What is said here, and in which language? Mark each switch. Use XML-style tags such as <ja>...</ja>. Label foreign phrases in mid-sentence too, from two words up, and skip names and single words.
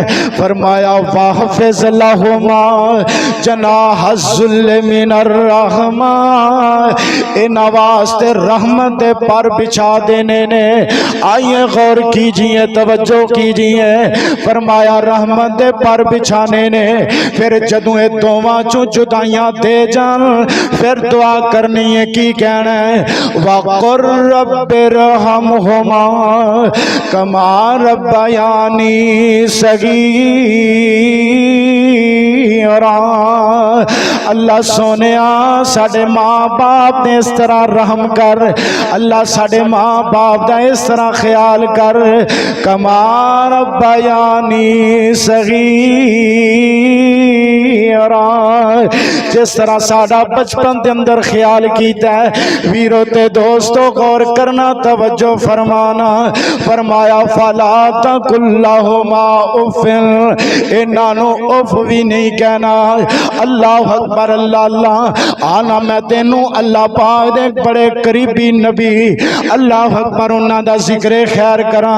<pa>فرمایا</pa> <ar>واخفض لهما جناح الذل من الرحمة,</ar> <pa>اینہاں واسطے رحمت دے پر بچھا دینے نے.</pa> <ur>آئیے غور کیجیے، توجہ کیجیے,</ur> <pa>فرمایا رحمت دے پر بچھانے نے. فیر جدوں ایہ دوواں چوں جدائیاں دے جان، فیر دعا کرنی ہے، کی کہنا ہے?</pa> <ar>وقل رب ارحمهما كما ربياني صغيرا,</ar> <pa>اللہ سوہنیا ساڈے ماں باپ نے اس طرح رحم کر، اللہ ساڈے ماں باپ دا اس طرح خیال کر,</pa> <ar>كما ربياني صغيرا,</ar> <pa>جس طرح ساڈا بچپن کے اندر خیال کیا ہے. ویروں تے دوستوں غور کرنا، توجہ فرمانا. فرمایا</pa> <ar>فلا تقل لهما أف,</ar> <pa>اینہاں نوں اف بھی نہیں کہنا.</pa> <ar>الله أكبر، الله الله.</ar> <pa>آنا میں تینوں اللہ پاک دے بڑے قریبی نبی</pa> <ar>الله أكبر</ar> <pa>اوہناں دا ذکر خیر کراں.</pa>